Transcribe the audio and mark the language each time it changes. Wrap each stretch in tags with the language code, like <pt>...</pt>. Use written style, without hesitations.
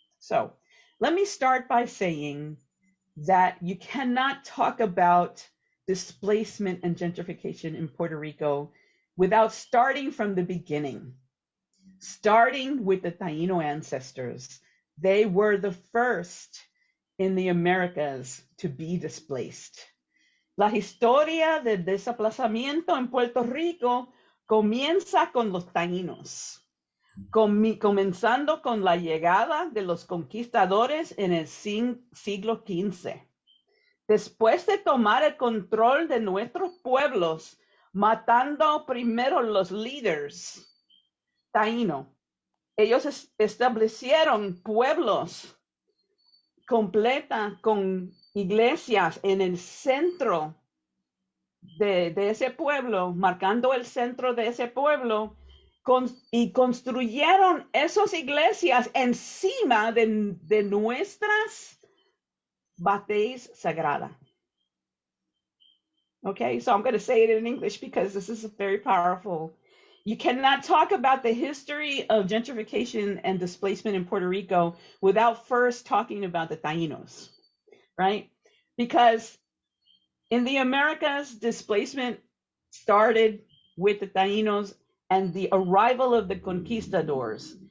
<en>So let me start by saying that you cannot talk about displacement and gentrification in Puerto Rico without starting from the beginning, starting with the Taino ancestors. They were the first in the Americas to be displaced.</en> <es>La historia del desplazamiento en Puerto Rico comienza con los taínos, comenzando con la llegada de los conquistadores en el siglo XV. Después de tomar el control de nuestros pueblos, matando primero los líderes taíno, ellos establecieron pueblos completa con iglesias en el centro de ese pueblo, marcando el centro de ese pueblo, y construyeron esas iglesias encima de nuestras bateas sagradas.</es> <en>Okay, so I'm going to say it in English because this is very powerful. You cannot talk about the history of gentrification and displacement in Puerto Rico without first talking about the Taínos, right? Because in the Americas, displacement started with the Taínos and the arrival of the conquistadors</en>